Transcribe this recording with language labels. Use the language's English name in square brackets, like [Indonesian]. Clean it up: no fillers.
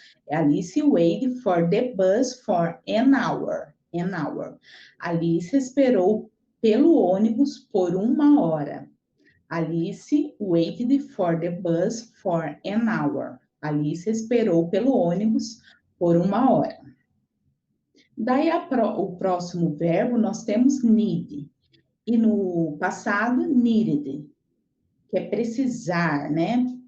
[English] Alice waited for the bus for an hour. [Portuguese] Alice esperou pelo ônibus por 1 hora. [English] Alice waited for the bus for an hour. [Portuguese] Alice esperou pelo ônibus por 1 hora. Daí o próximo verbo nós temos need. E no passado, needed, que é precisar, né?